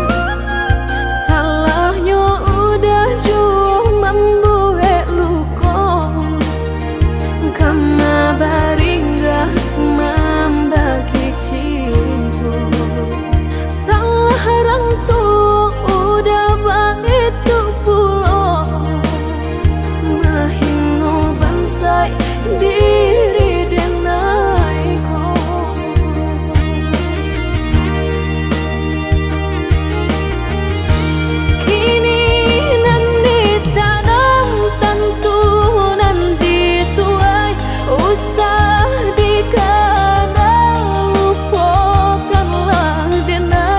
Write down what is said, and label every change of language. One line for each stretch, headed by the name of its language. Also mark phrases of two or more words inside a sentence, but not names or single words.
Indonesian: Salahnya udah cuma membuat luka, karena baringgah membagi cinta. Salah orang tuh udah begitu pula,
Minangkabau: mahino bansai diri denai ko. Kini nanti tanam tentu nanti tuai, usah dikadang lupakanlah denai.